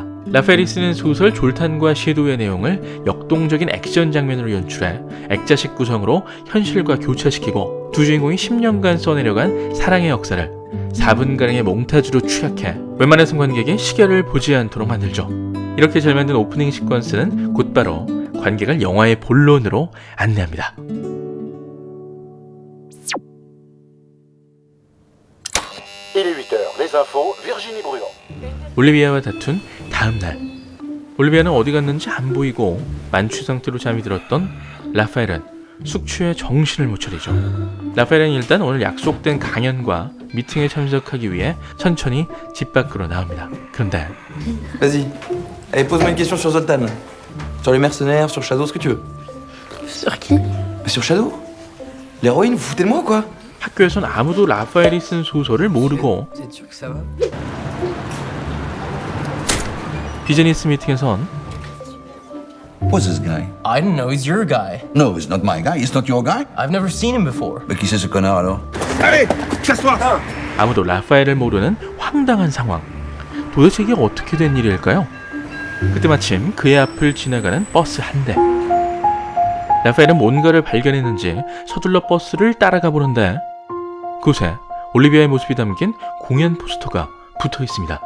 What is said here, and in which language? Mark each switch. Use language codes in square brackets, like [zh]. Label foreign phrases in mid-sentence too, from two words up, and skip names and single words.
[ko] 라파엘이 쓰는 소설 졸탄과 섀도우의 내용을 역동적인 액션 장면으로 연출해 액자식 구성으로 현실과 교차시키고 두 주인공이 10년간 써내려간 사랑의 역사를 4분가량의 몽타주로 추약해 웬만해선 관객이 시계를 보지 않도록 만들죠. 이렇게 잘 만든 오프닝 시퀀스는 곧바로 관객을 영화의 본론으로 안내합니다. [fr] Il est 8h, les infos, Virginie Bruand. [ko] 올리비아와 다툰 다음 날, 올리비아는 어디 갔는지 안 보이고 만취 상태로 잠이 들었던 라파엘은 숙취에 정신을 못 차리죠. 라파엘은 일단 오늘 약속된 강연과 미팅에 참석하기 위해 천천히 집 밖으로 나옵니다. 그런데 [fr] Vas-y. Allez, pose-moi une question sur Zoltan. Sur les mercenaires, sur Shadow, ce que tu veux. Sur qui? Sur Shadow? L'héroïne, vous foutez de moi quoi? [ko] 학교에선 아무도 라파엘이 쓴 소설을 모르고 [fr] C'est sûr que ça va? [ko] 비즈니스 미팅에선 [en] What's this guy? I didn't know he's your guy. No, it's not my guy. It's not your guy. I've never seen him before. [fr] Mais qui c'est ce connard alors? [ko] 아무도 라파엘을 모르는 황당한 상황. 도대체 이게 어떻게 된 일일까요? 그때 마침 그의 앞을 지나가는 버스 한 대. 라파엘은 뭔가를 발견했는지 서둘러 버스를 따라가 보는데 그곳에 올리비아의 모습이 담긴 공연 포스터가 붙어 있습니다.